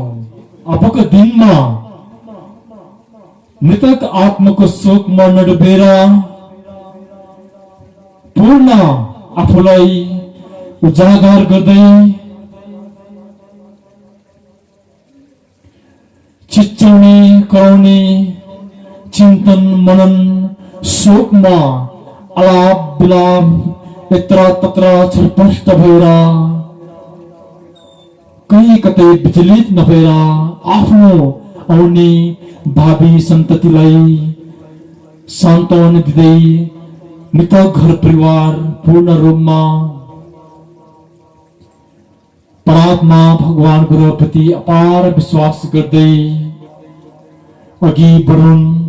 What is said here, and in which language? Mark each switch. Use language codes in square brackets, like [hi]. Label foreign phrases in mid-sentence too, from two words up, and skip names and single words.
[ne] अबको दिनमा मृतक आत्माको शोकमा नडुबेर पूर्ण आफूलाई उजागर गर्दै चिच्चाउने कराउने चिन्तन मनन शोकमा आलाप विलाप यत्र तत्र छलपष्ट भएर कहीँ कतै विचलित नभएर आफ्नो आउने भावी सन्ततिलाई सान्त्वना दिँदै मृतक घर परिवार पूर्ण रूपमा परमात्मा भगवान गुरुप्रति अपार विश्वास गर्दै अघि बढुन्।